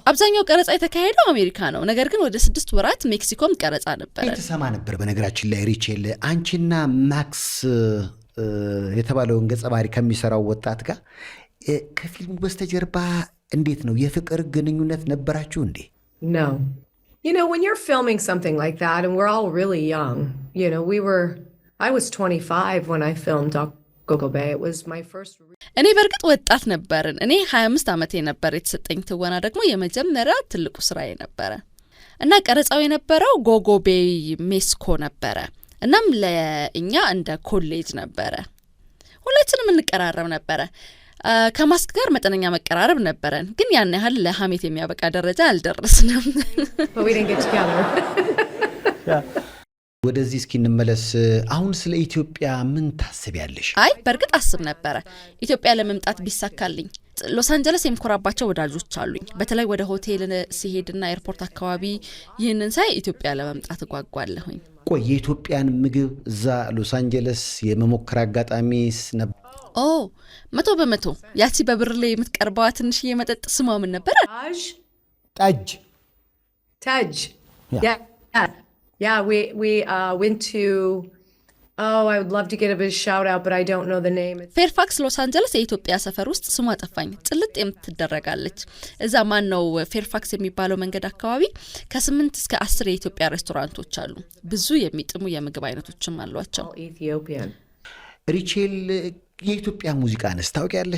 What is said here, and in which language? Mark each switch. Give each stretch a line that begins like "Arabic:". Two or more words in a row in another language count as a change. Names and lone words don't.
Amharic: አብዛኛው ቀረጻ የተካሄደው አሜሪካ ነው። ነገር ግን ወደ 6 ወራት ሜክሲኮም ቀረጻ ነበር። የተሰማ ነበር። በነገራችን ላይ ሪቼል አንቺና ማክስ የተባለውን ገጸ ባህሪ ከሚሰራው ወጣት ጋር ከፊልሙ በስተጀርባ እንዴት ነው የፍቅር ግንኙነት ነበራችሁ እንዴ?
English: No. You know, when you're filming something like that, and we're all really young, you know, I was 25 when I filmed Akapuulko Bay. It was my first.
Amharic: እኔ በርግጥ ወጣት ነበርን። እኔ 25 ዓመቴ ነበር። የተሰጠኝ ትወና ደግሞ የመጀመሪያ ትልቁ ስራዬ ነበረ እና ቀረጻው የነበረው ጎጎ ቤይ ሜክሲኮ ነበረ። እናም ለእኛ እንደ ኮሌጅ ነበረ። ሁላችንም እንቀራረብ ነበረ። ከማስክ ጋር መጠነኛ መቀራረብ ነበረን ግን ያን ያህል ለሐሜት የሚያበቃ ደረጃ አልደረስንም
English: But we didn't get together.
Amharic: ወደዚህ እስኪ እንመለስ አሁን ስለ ኢትዮጵያ ምን ታስቢያለሽ አይ በርግጥ አስብ ነበር ኢትዮጵያ ለመምጣት ቢሳካልኝ ሎስ አንጀለስ የምኮራባቸው ወዳጆች አሉኝ በተለይ ወደ ሆቴል ሲሄድና ኤርፖርት አካባቢ ይህንን ሳይ ኢትዮጵያ ለመምጣት ጓጓለሁኝ ቆይ የኢትዮጵያን ምግብ እዛ ሎስ አንጀለስ የመሞከር አጋጣሚስ ነበር ኦ 100% ያቺ በብርሌ የምትቀርበዋ ትንሽ የመጠጥ ስሟ ምን ነበር ጠጅ
English: Yeah, we went to I would love to give a shout out but I don't know the name.
Amharic: ፌርፋክስ ሎስ አንጀለስ የኢትዮጵያ ሰፈር ውስጥ ስሟ ጠፋኝ ጥልጥ የምትደረጋለች እዛ ማን ነው ፌርፋክስ የሚባለው መንገድ አካባቢ ከ8 እስከ 10 የኢትዮጵያ ሬስቶራንቶች አሉ ብዙ የሚጥሙ የምግብ አይነቶችም አሏቸው
English: Ethiopian.
Amharic: ሪቼል የኢትዮጵያ ሙዚቃንስ ታውቂያለሽ